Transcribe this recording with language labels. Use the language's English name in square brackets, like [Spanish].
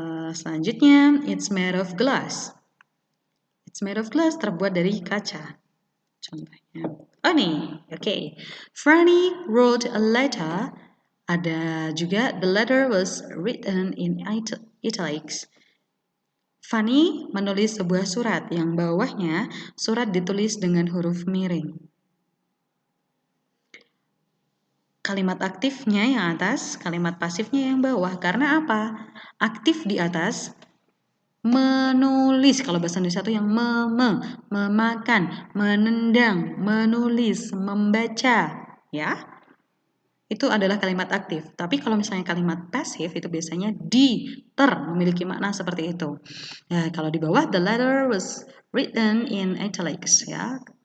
[Indonesian] Selanjutnya, [English] it's made of glass. It's made of glass, [Indonesian] terbuat dari kaca. Contohnya. Oh nih, oke. [English] Franny wrote a letter. [Indonesian] Ada juga [English] the letter was written in italics. [Indonesian] Fanny menulis sebuah surat yang bawahnya surat ditulis dengan huruf miring. Kalimat aktifnya yang atas, kalimat pasifnya yang bawah. Karena apa? Aktif di atas, menulis. Kalau bahasa Indonesia itu yang memakan, menendang, menulis, membaca. Ya, itu adalah kalimat aktif. Tapi kalau misalnya kalimat pasif itu biasanya memiliki makna seperti itu. Ya, kalau di bawah [English] the letter was written in italics ya.